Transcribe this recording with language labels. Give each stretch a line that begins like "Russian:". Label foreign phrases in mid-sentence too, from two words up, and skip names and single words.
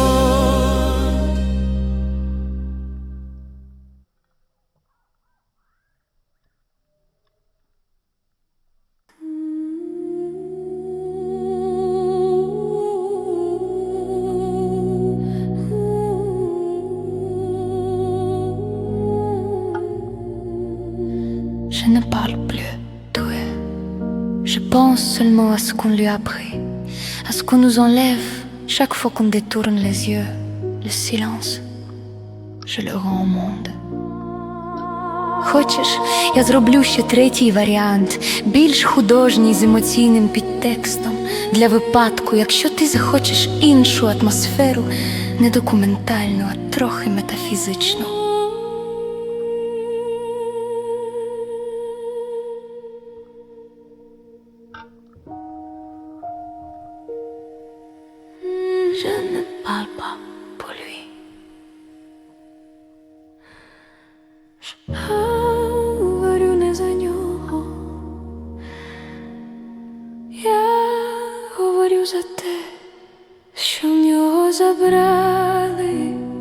French: Je ne parle plus d'eux. Je pense seulement à ce qu'on lui a appris, à ce qu'on nous enlève chaque fois qu'on détourne les yeux. Le silence, je le rends au monde.
Ukrainian: Хочеш, я зроблю ще третій варіант, більш художній з емоційним підтекстом, для випадку, якщо ти захочеш іншу атмосферу, не документальну, а трохи метафізичну.
French: Je ne parle pas pour lui.
Ukrainian: Говорю не за нього. Я говорю за те, що в нього забрали.